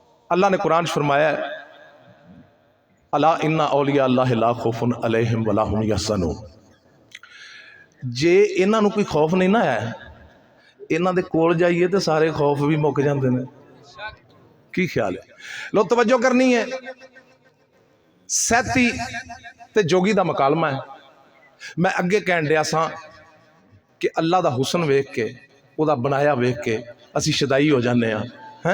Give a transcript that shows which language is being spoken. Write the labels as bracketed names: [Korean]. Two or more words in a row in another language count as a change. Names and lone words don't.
[Urdu] اللہ نے قرآن فرمایا [Arabic] ألا إن أولياء الله لا خوف عليهم ولا هم يحزنون. [Punjabi] جے انہاں نوں کوئی خوف نہیں نا ہے، انہاں دے کول جائیے تو سارے خوف بھی مک جاتے ہیں. کی خیال ہے؟ لو توجہ کرنی ہے. سیتی تے جوگی دا مکالمہ ہے. میں اگے کہن دیا سا کہ اللہ دا حسن ویکھ کے، اوہدا بنایا ویکھ کے اسی شدائی ہو جانے ہیں.